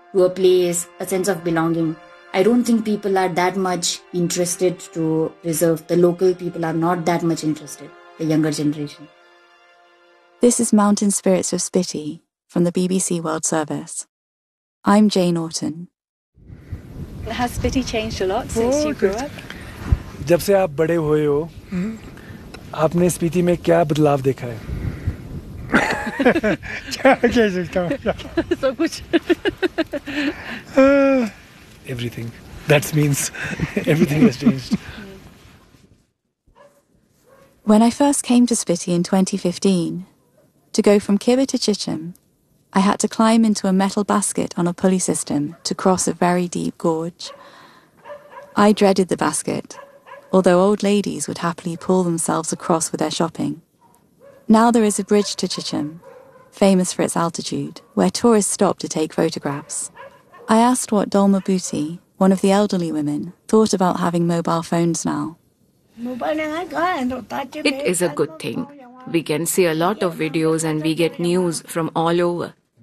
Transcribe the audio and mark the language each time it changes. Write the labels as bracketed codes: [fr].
[en] To a place, a sense of belonging. I don't think people are that much interested to preserve. The local people are not that much interested, the younger generation. This is Mountain Spirits of Spiti from the BBC World Service. I'm Jane Orton. Has Spiti changed a lot since you grew up? [hi] जब से आप बड़े हुए हो आपने स्पीति में क्या बदलाव देखा है क्या कह सकता हूँ सब कुछ [en] Everything that's means everything has changed when I first came to Spiti in 2015 to go from Kibber to Chicham I had to climb into a metal basket on a pulley system to cross a very deep gorge I dreaded the basket although old ladies would happily pull themselves across with their shopping. Now there is a bridge to Chichim, famous for its altitude, where tourists stop to take photographs. I asked what Dolma Buti, one of the elderly women, thought about having mobile phones now. It is a good thing. We can see a lot of videos and we get news from all over.